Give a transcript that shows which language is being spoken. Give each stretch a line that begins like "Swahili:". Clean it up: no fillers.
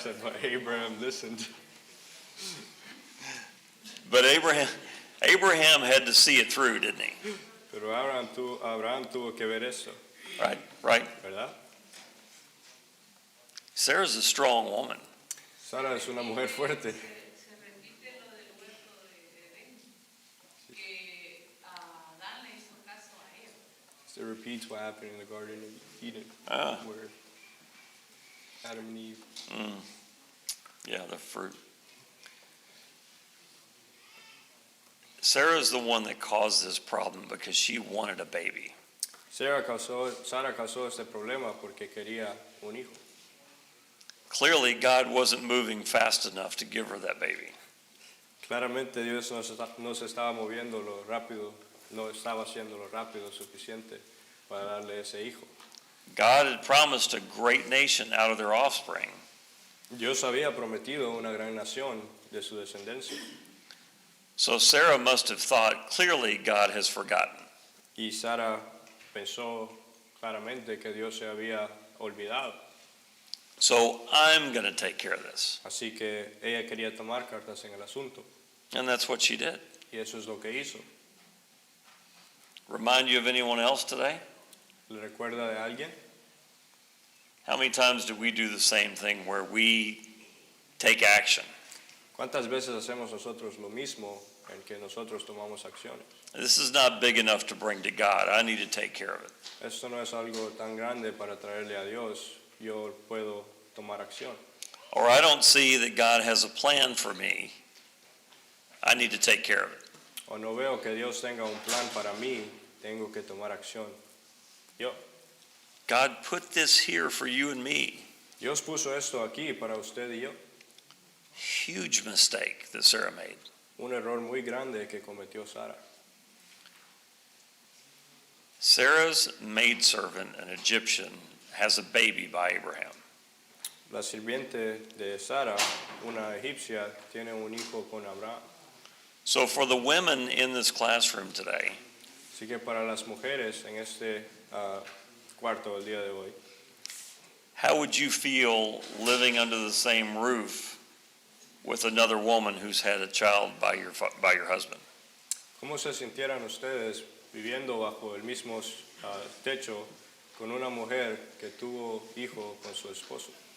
English: Said, but Abraham listened. But Abraham had to see it through, didn't he?
Spanish: Pero Abraham tuvo que ver eso,
English: Right.
Spanish: ¿verdad?
English: Sarah's a strong woman.
Spanish: Sara es una mujer fuerte. Se repite lo del huerto de Edén, que Adán le hizo caso a ella.
English: It repeats what happened in the Garden of Eden, Ah. where Adam and Eve. Yeah, the fruit. Sarah's the one that caused this problem because she wanted a baby.
Spanish: Sara causó este problema porque quería un hijo.
English: Clearly, God wasn't moving fast enough to give her that baby.
Spanish: Claramente Dios no se estaba moviendo lo rápido, no estaba haciendo lo rápido suficiente para darle ese hijo.
English: God had promised a great nation out of their offspring.
Spanish: Dios había prometido una gran nación de su descendencia.
English: So Sarah must have thought, clearly God has forgotten.
Spanish: Y Sara pensó claramente que Dios se había olvidado.
English: So I'm going to take care of this.
Spanish: Así que ella quería tomar cartas en el asunto.
English: And that's what she did.
Spanish: Y eso es lo que hizo.
English: Remind you of anyone else today?
Spanish: ¿Le recuerda de alguien?
English: How many times do we do the same thing where we take action?
Spanish: ¿Cuántas veces hacemos nosotros lo mismo en que nosotros tomamos acciones?
English: This is not big enough to bring to God. I need to take care of it.
Spanish: Esto no es algo tan grande para traerle a Dios. Yo puedo tomar acción.
English: Or I don't see that God has a plan for me. I need to take care of it.
Spanish: O no veo que Dios tenga un plan para mí. Tengo que tomar acción. Yo.
English: God put this here for you and me.
Spanish: Dios puso esto aquí para usted y yo.
English: Huge mistake that Sarah made.
Spanish: Un error muy grande que cometió Sara.
English: Sarah's maidservant, an Egyptian, has a baby by Abraham.
Spanish: La sirviente de Sara, una egipcia, tiene un hijo con Abraham.
English: So for the women in this classroom today,
Spanish: Así que para las mujeres en este cuarto del día de hoy,
English: how would you feel living under the same roof with another woman who's had a child by your husband?
Spanish: ¿cómo se sintieran ustedes viviendo bajo el mismo techo con una mujer que tuvo hijo con su esposo?